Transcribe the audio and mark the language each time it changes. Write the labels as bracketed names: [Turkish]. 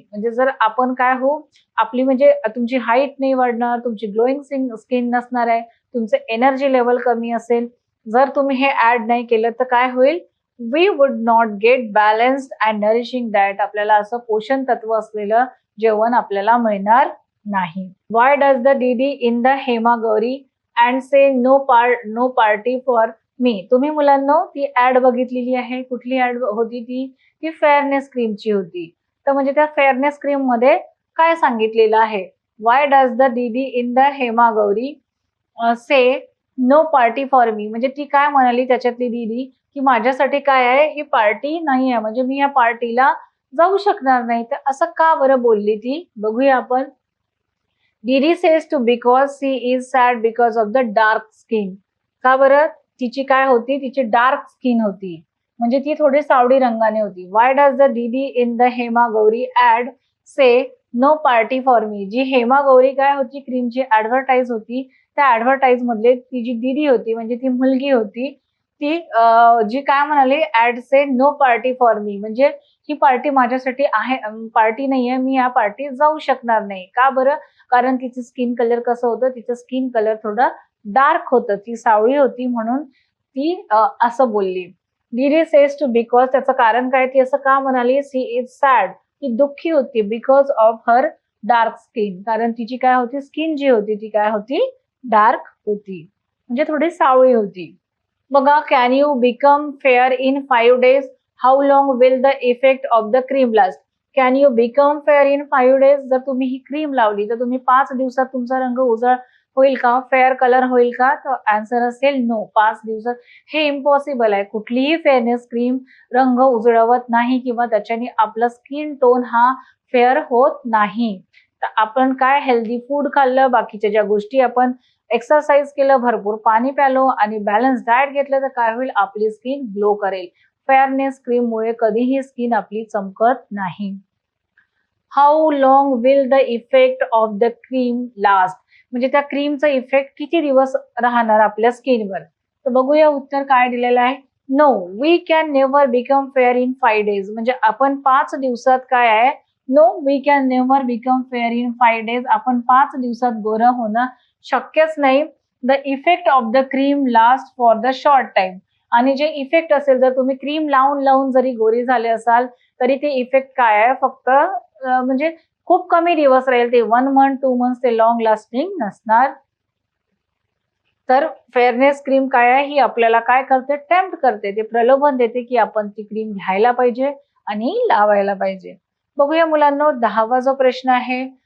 [Marathi] म्हणजे जर आपण काय होऊ, आपली म्हणजे तुमची हाईट नाही वाढणार, तुमची ग्लोईंग स्किन नसणार आहे, तुमचं एनर्जी लेवल कमी असेल. जर तुम्ही हे ऍड नाही केलं, तर काय होईल? [English] We would not get balanced and nourishing diet. [Marathi] आपल्याला असं पोषण तत्व असलेलं जेवण आपल्याला मिळणार नाही. [English] Why does the didi in the Hema Gauri and say no party for me. [Marathi] तुम्ही मुलांनो ती ऍड बघितलेली आहे. कुठली ऍड होती ती फेअरनेस क्रीमची होती. तर म्हणजे त्या फेअरनेस क्रीम मध्ये काय सांगितलेलं आहे? [English] Why does the didi in the Hema Gauri say no party for me. [Marathi] म्हणजे ती काय म्हणाली त्याच्यातली दीदी, की माझ्यासाठी काय आहे, ही पार्टी नाही आहे, म्हणजे मी या पार्टीला जाऊ शकणार नाही. तर असं का बरं बोलली ती? बघूया आपण. [English] Didi says too because she is sad because of the dark skin. [Marathi] का बरं? तिची काय होती? तिची डार्क स्किन होती, म्हणजे ती थोडी सावळी रंगाने होती. [English] Why does the didi in the Hema Gauri ad say no party for me. [Marathi] जी हेमा गौरी काय होती, क्रीमची ऍडव्हर्टाईज होती, त्या ऍडव्हर्टाईज मधले ती जी दीदी होती म्हणजे ती मुलगी होती, ती जी काय म्हणाली, [English] Ad say no party for me. [Marathi] म्हणजे ही पार्टी माझ्यासाठी आहे, पार्टी नाहीये, मी या पार्टी जाऊ शकणार नाही. का बरं? कारण तिचं स्किन कलर कसं होतं, तिचं स्किन कलर थोडं डार्क होतं, ती सावळी होती, म्हणून ती असं बोलली. [English] Didi says too because. [Marathi] त्याचं कारण काय? ती असं का म्हणाली? [English] She is sad. [Marathi] ती दुःखी होती [English] Because of her dark skin. [Marathi] कारण तिची काय होती? स्किन जी होती ती काय होती? डार्क होती, म्हणजे थोडी सावळी होती. [English] बघा, can you become fair in 5 days? How long will the effect of the cream last? Can you become fair in 5 days? [Marathi] जर तुम्ही ही क्रीम लावली, तर तुम्ही 5 दिवसात तुमचा रंग उजळ होईल का? फेअर कलर होईल का? तर आन्सर असेल नो. 5 दिवसात हे इम्पॉसिबल आहे. कुठलीही फेअरनेस क्रीम रंग उजळवत नाही किंवा त्याच्याने आपला स्किन टोन हा फेअर होत नाही. तर आपण काय हेल्दी फूड खाल्लं, बाकीच्या ज्या गोष्टी आपण एक्सरसाइज केलं, भरपूर पाणी प्यालो आणि बॅलन्स डाएट घेतलं, तर काय होईल? आपली स्किन ग्लो करेल. फेअरनेस क्रीम मुळे कधीही स्किन आपली चमकत नाही. [English] How long will the effect of the cream last? [Marathi] म्हणजे त्या क्रीमचा इफेक्ट किती दिवस राहणार आपल्या स्किनवर? तर बघूया उत्तर काय दिलेलं आहे. [English] No, we can never become fair in 5 days. [Marathi] म्हणजे आपण 5 दिवसात काय आहे? [English] No, we can never become fair in 5 days. [Marathi] आपण 5 दिवसात गोरं होणं शक्यच नाही. [English] The effect of the cream last for the short time. [Marathi] आणि जे इफेक्ट असेल, जर तुम्ही क्रीम लावून लावून जरी गोरी झाले असाल, तरी ते इफेक्ट काय आहे? फक्त म्हणजे खूप कमी दिवस राहील ते. 1 month 2 months ते लॉंग लास्टिंग नसणार. तर फेअरनेस क्रीम काय आहे? ही आपल्याला काय करते? टेम्प्ट करते, ते प्रलोभन देते की आपण ती क्रीम घ्यायला पाहिजे आणि लावायला पाहिजे. बघूया मुलांनो, 10वा जो प्रश्न आहे